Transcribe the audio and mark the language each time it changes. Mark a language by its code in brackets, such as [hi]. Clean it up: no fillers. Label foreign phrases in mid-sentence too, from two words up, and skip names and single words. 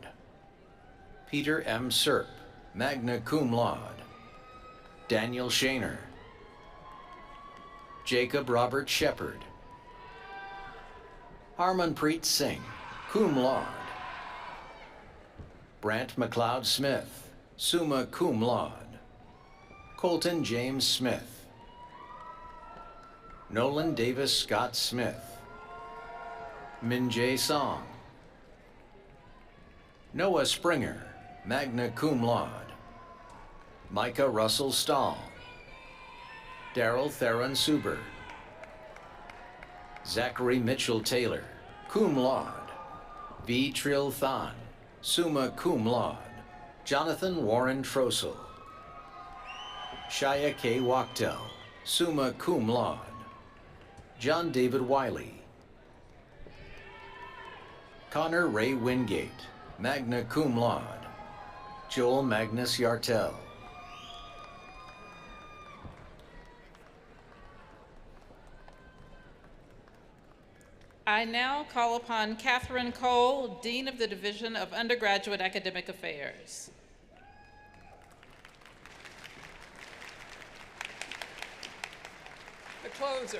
[en] Peter M. Serp, [la] magna cum laude. [en] Daniel Shaner. Jacob Robert Shepard. Harmanpreet Singh, [la] cum laude. [en] Brant McLeod Smith, [la] summa cum laude. [en] Colton James Smith. Nolan Davis Scott Smith. Min Jae Song. Noah Springer, [la] magna cum laude. [en] Micah Russell Stahl. Daryl Theron Suber. Zachary Mitchell Taylor, [la] cum laude. [en] V. Trill Than, [la] summa cum laude. [en] Jonathan Warren Trossel. Shia K. Wachtel, [la] summa cum laude. [en] John David Wiley. Connor Ray Wingate, [la] magna cum laude. [en] Joel Magnus Yartel. I now call upon Catherine Cole, Dean of the Division of Undergraduate Academic Affairs. The closer.